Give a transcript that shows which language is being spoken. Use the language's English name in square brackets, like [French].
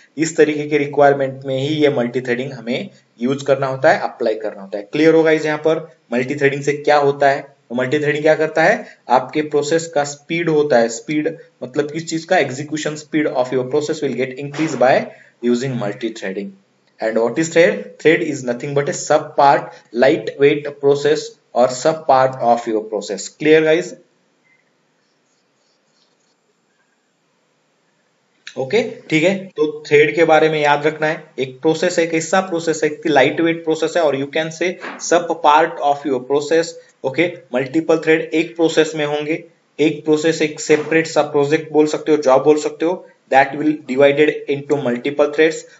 [Hindi] इस तरीके के रिक्वायरमेंट में ही ये मल्टी थ्रेडिंग हमें यूज करना होता है, अप्लाई करना होता है। क्लियर होगा इस यहाँ पर मल्टी थ्रेडिंग से क्या होता है? मल्टी थ्रेडिंग क्या करता है, आपके प्रोसेस का स्पीड होता है, स्पीड मतलब किस चीज का, [English] Execution speed of your process will get increase by using multi threading. And what is thread? Thread is nothing but a sub part, lightweight process or sub part of your process. Clear guys? [Hindi] Okay ठीक है, तो thread के बारे में याद रखना है, एक प्रोसेस है, कैसा प्रोसेस है, लाइट वेट प्रोसेस है, और [English] You can say sub part of your process. [Hindi] Okay multiple thread एक प्रोसेस में होंगे, एक प्रोसेस एक सेपरेट सा प्रोजेक्ट बोल सकते हो, जॉब बोल सकते हो, [English] That will divided into multiple threads.